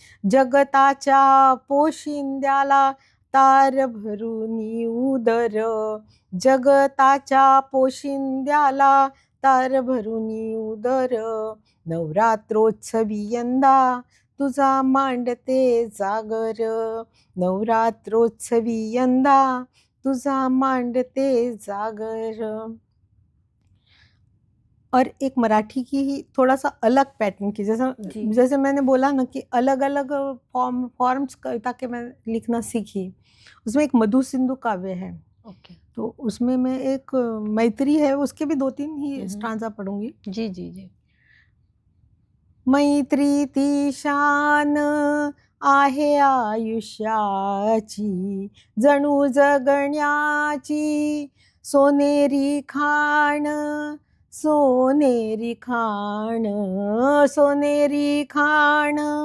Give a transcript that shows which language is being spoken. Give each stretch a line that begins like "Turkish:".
Marathi: जगताच्या पोशिंद्याला तार भरून उदर, जगताच्या पोशिंद्याला तार भरून उदर, नवरात्रोत्सवी यंदा तुझा मांडते जागर, नवरात्रोत्सवी यंदा तुझा मांडते जागर.
Hindi: और एक मराठी की ही थोड़ा सा अलग पैटर्न की, जी। जैसे मैंने बोला ना कि अलग अलग फॉर्म्स कविता के मैं लिखना सीखी, उसमें एक मधु सिंधु काव्य है, ओके। तो उसमें मैं एक मैत्री है, उसके भी 2-3 ही हम्म। स्टांजा पढ़ूंगी. जी जी जी।
Marathi: मैत्री ती शान आहे आयुष्याची, जणू जगण्याची सोनेरी खाण, सोनेरी खाण, सोनेरी खाण.